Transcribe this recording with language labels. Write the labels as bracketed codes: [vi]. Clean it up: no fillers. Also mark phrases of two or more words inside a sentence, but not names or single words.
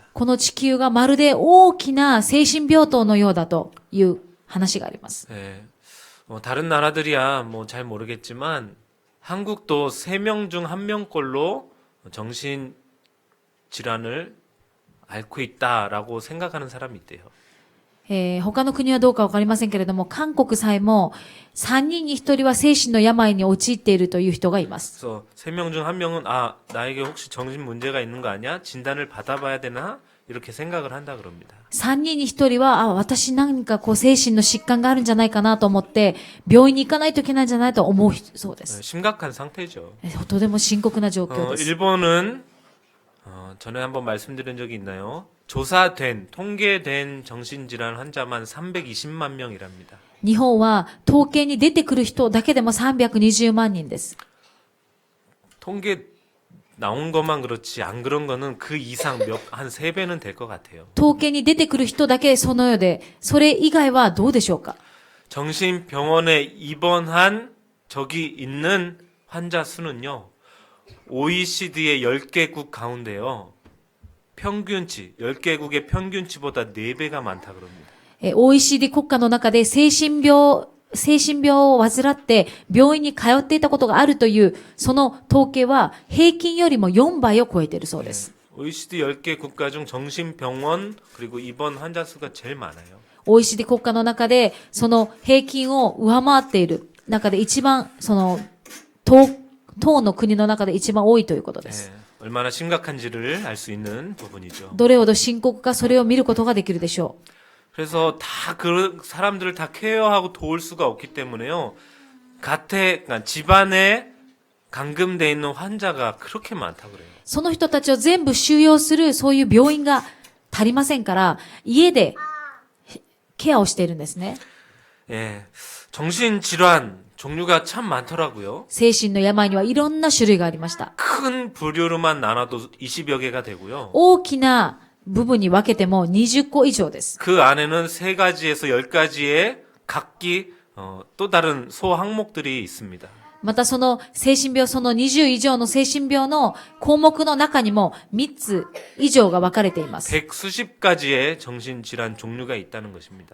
[ja] この地球がまるで大きな精神病棟のようだという話があります。 [ko] 예. 다른 나라들이야 잘 모르겠지만 한국도 3명 중 1명꼴로 정신 질환을 앓고 있다라고 생각하는 사람이 있대요. [ja] 他の国はどうかわかりませんけれども、韓国さえも3人に1人は精神の病に陥っているという人がいます。 [ko] 그래서 3명 중 1명은 나에게 혹시 정신 문제가 있는 거 아니야? 진단을 받아봐야 되나? 이렇게 생각을 한다 그럽니다. [ja] 3 人に1人は、私なんかこう精神の疾患があるんじゃないかなと思って、病院に行かないといけないんじゃないと思うそうです。 [ko] 심각한 상태죠. [ja] とても深刻な状況です。 [ko] 일본은 전에 한번 말씀드린 적이 있나요? 조사된 통계된 정신질환 환자만 320만 명이랍니다. [ja] 日本は統計に出てくる人だけでも320万人です。 [ko] 통계 나온 것만 그렇지 안 그런 거는 그 이상 한 3배는 될 것 같아요. [ja] 統計に出てくる人だけそのようで、それ以外はどうでしょうか。 [ko] 정신병원에 입원한 적이 있는 환자 수는요. OECD의 10개국 가운데요. 평균치, 10개국의 평균치보다 4배가 많다 그럽니다. [ja] OECD 国家の中で精神病を患って病院に通っていたことがあるという、その統計は平均よりも4倍を超えているそうです。 [ko] OECD 10개 국가 중 정신병원 그리고 입원 환자 수가 제일 많아요. [ja] OECD 国家の中でその平均を上回っている中で一番、その当の国の中で一番多いということです。 [ko] 얼마나 심각한지를 알 수 있는 부분이죠. [ja] どれほど深刻かそれを見ることができるでしょう。 [ko] 그래서 다 그 사람들을 다 케어하고 도울 수가 없기 때문에요. 그러니까 집안에 감금돼 있는 환자가 그렇게 많다고 그래요. [ja] その人たちを全部収容するそういう病院が足りませんから、家でケアをしているんですね。 [ko] 예, 정신질환 종류가 참 많더라고요. [ja] 精神の病にはいろんな種類がありました。 [ko] 큰 부류로만 나눠도 20여 개가 되고요. [ja] 大きな部分に分けても20個以上です。 [ko] 그 안에는 3가지에서 10가지의 각기 또 다른 소 항목들이 있습니다. [ja] またその精神病、その20以上の精神病の項目の中にも3つ以上が分かれています。 [ko] 100수십 가지의 정신질환 종류가 있다는 것입니다.